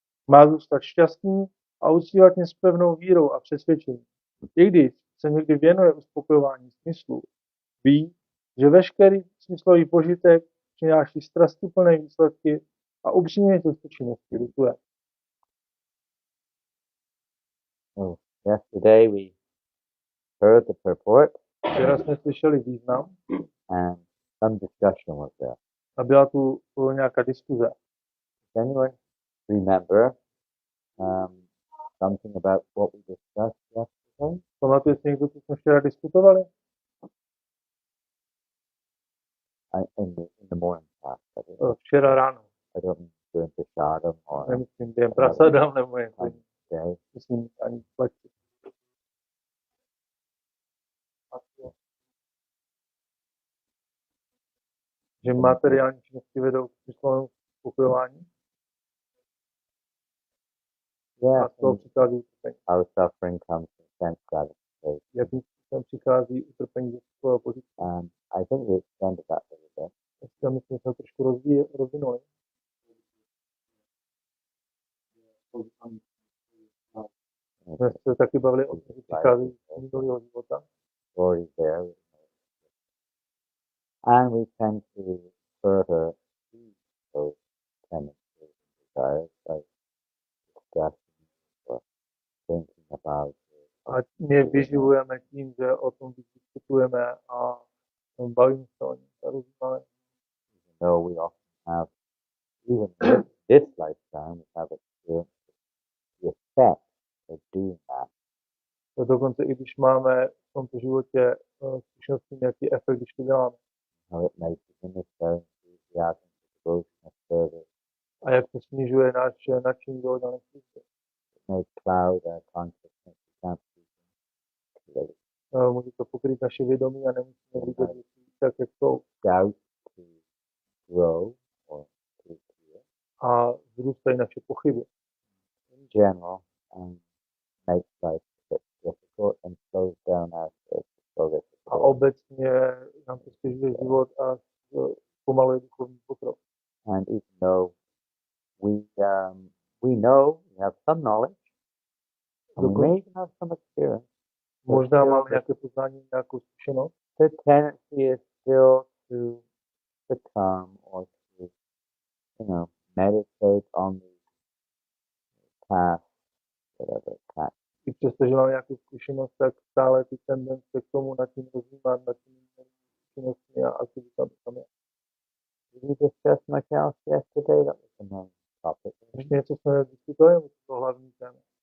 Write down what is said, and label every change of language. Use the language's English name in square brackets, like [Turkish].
[Czech] Má zůstat šťastný a uctívat mě s pevnou vírou a přesvědčením. I když se někdy věnuje uspokojování smyslu, ví, že veškerý smyslový požitek přináší strastiplné výsledky a upřímně těchto činností lituje. [English] Oh, yesterday we heard the purport, [Czech] Včera jsme slyšeli význam [English] and some discussion was there. [Czech] a byla tu nějaká diskuze. [English] Does anyone remember something about what we discussed yesterday? [Czech] Pamatuje si někdo, co jsme včera diskutovali? [English] In the morning class. [Czech] Včera ráno. [English] I don't mean during the shardam or [Czech] Nemyslím během prasadam nebo něco. [English] day. [Czech] Myslím ani plexi. Že materiální činnosti vedou k smyslovému uspokojování. [English] Yeah, [Czech] A z toho přichází utrpení. [English] our suffering comes from sense gratification. [Czech] Jakým způsobem přichází utrpení ze smyslového požitku. [English] I think we extended that a little bit. [Czech] Dneska my jsme to trošku rozvinuli. Jsme se taky bavili o tom, že přichází z minulého života. [English] Stories there. And we tend to further see those tendencies and desires by discussing or thinking about it. [Czech] A my je vyživujeme tím, že o tom diskutujeme a bavíme se o něm a rozjímáme. [English] Even though we often have, even in this lifetime, we have experienced the effect of doing that. [Czech] Dokonce i když máme v tomto životě zkušenost s tím, jaký efekt, když to děláme. [English] How it makes us in this very enthusiasm, devotion of service. [Czech] A jak to snižuje náš nadšení do oddané služby. [English] It may cloud our consciousness. We can't see things clearly. [Czech] Může to pokrýt naše vědomí a nemusíme vidět věci tak, jak jsou. [English] Doubt to grow or to appear. [Czech] A vzrůstají naše pochyby. [English] In general, makes life a bit difficult and slows down our spiritual progress. [Czech] A obecně nám to stěžuje život a pomaluje duchovní pokrok. [English] And even though we know, we have some knowledge, and we may even have some experience, [Czech] Možná máme nějaké poznání, nějakou zkušenost. [English] the tendency is still to succumb or to, meditate on the past, whatever past. [Czech] I přestože máme nějakou zkušenost, tak stále ty tendence k tomu nad tím rozjímat, nad tím zkušenostmi a aktivitami tam je. [English] Did we discuss much else yesterday? That was the main topic. [Czech] Ještě něco jsme diskutovali, to hlavní téma.